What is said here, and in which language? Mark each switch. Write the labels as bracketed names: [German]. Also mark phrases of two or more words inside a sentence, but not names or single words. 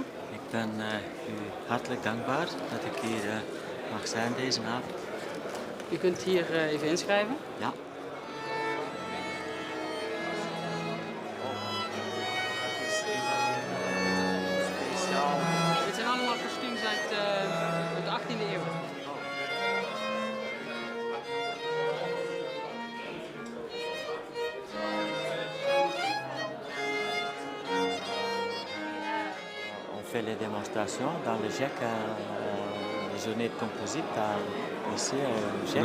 [Dutch] Ik ben u hartelijk dankbaar dat ik hier mag zijn deze avond. U kunt hier even inschrijven. Ja. Dit zijn allemaal kostuums uit de 18e eeuw. [French] On fait les démonstrations dans le GEC, les journées de composite ici au GEC.